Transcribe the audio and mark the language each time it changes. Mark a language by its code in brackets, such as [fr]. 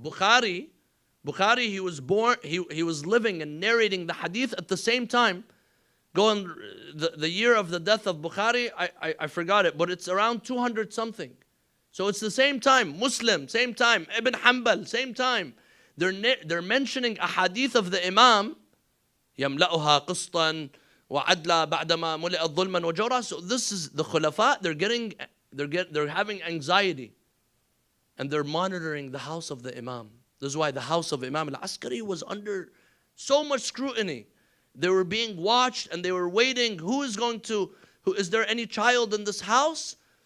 [en] Bukhari, he was born, he was living and narrating the hadith at the same time. Going the year of the death of Bukhari, I forgot it, but it's around 200 something. So it's the same time. Muslim, same time. Ibn Hanbal, same time. They're mentioning a hadith of the Imam. [ar] يملأها قسطا وعدلا بعدما ملئت ظلما وجورا. [en] So this is the Khulafa. They're having anxiety, and they're monitoring the house of the Imam. This is why the house of Imam al-Askari was under so much scrutiny. They were being watched, and they were waiting. Is there any child in this house?